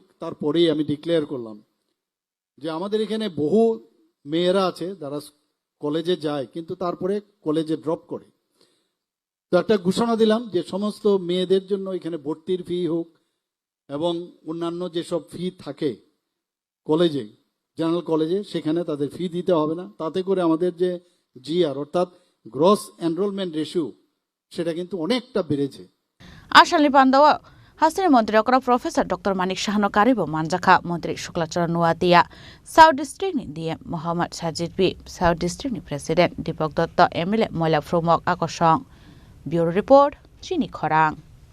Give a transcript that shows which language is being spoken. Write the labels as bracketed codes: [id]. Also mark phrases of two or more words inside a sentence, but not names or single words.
[bn] তারপরেই আমি ডিক্লেয়ার করলাম যে আমাদের এখানে বহু মেয়েরা আছে যারা কলেজে যায় কিন্তু তারপরে কলেজে ড্রপ করে তো একটা ঘোষণা দিলাম যে সমস্ত মেয়েদের জন্য এখানে ভর্তির ফি হোক এবং অন্যান্য যেসব ফি থাকে কলেজে [en] general college [bn] সেখানে তাদের ফি দিতে হবে না তাতে করে আমাদের যে জিআর অর্থাৎ [en] gross enrollment ratio [bn] সেটা কিন্তু অনেকটা বেড়েছে [trp] Ashali Pandawa Hasri Montri Okra Professor Dr. Manik Shahano Karibo Manjaka Montri Shuklachara Nuatia South District ni DM Mohammed Sajid P South District ni President Deepak Dutta MLA Moila Fromok Akosong [en] Bureau Report [trp] Chini Khorang